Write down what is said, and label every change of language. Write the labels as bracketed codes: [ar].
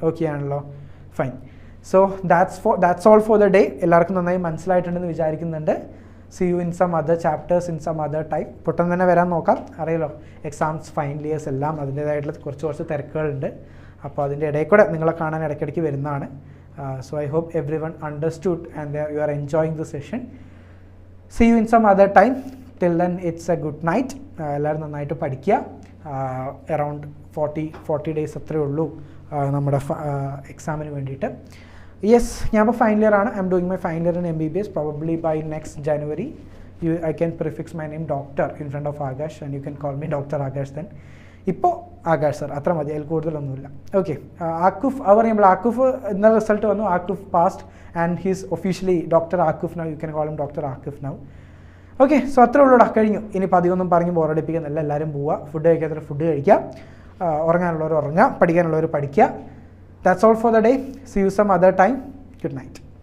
[ml] Okay ആണല്ലോ, [en] Fine. So that's all for the day. [ml] എല്ലാവർക്കും നന്നായി മനസ്സിലായിട്ടുണ്ടെന്ന് വിചാരിക്കുന്നുണ്ട്. [en] See you in some other chapters in some other time. [ml] പെട്ടെന്ന് തന്നെ വരാൻ നോക്കാം. അറിയാലോ, എക്സാംസ്, ഫൈനൽ ഇയേഴ്സ് എല്ലാം അതിൻ്റേതായിട്ടുള്ള കുറച്ച് തിരക്കുകളുണ്ട്. അപ്പോൾ അതിൻ്റെ ഇടയിൽ കൂടെ നിങ്ങളെ കാണാൻ ഇടയ്ക്കിടയ്ക്ക് വരുന്നതാണ്. [en] So I hope everyone understood and you are enjoying the session. See you in some other time. Till then it's a good night. [ml] എല്ലാവരും നന്നായിട്ട് പഠിക്കുക. അറൗണ്ട് 40 ഡേയ്സ് അത്രയേ ഉള്ളൂ നമ്മുടെ എക്സാമിന് വേണ്ടിയിട്ട്. [en] yes, [ml] ഞാൻ ഇപ്പോൾ ഫൈനൽ ഇയർ ആണ്. [en] I'm doing my final year in MBBS. Probably by next January I can prefix my name Doctor in front of Akash and you can call me Dr. Akash then. [ml] ഇപ്പോൾ Akash sir അത്ര മതി, അതിൽ കൂടുതലൊന്നുമില്ല. Okay, ആക്കുഫ് അത് പറയുമ്പോൾ ആക്കുഫ് ഇന്നലെ result വന്നു. [en] Aakuf passed and he's officially doctor Aakuf now. You can call him doctor Aakuf now. [ml] Okay, so അത്രേ ഉള്ളൂടാ, കഴിഞ്ഞു. ഇനിയിപ്പോൾ അധികമൊന്നും പറഞ്ഞ് ബോറടിപ്പിക്കുന്നില്ല. എല്ലാവരും പോവുക, ഫുഡ് കഴിക്കാത്തവർ ഫുഡ് കഴിക്കുക, ഉറങ്ങാനുള്ളവർ ഉറങ്ങുക, പഠിക്കാനുള്ളവർ പഠിക്കുക. [en] That's all for the day. See you some other time. Good night.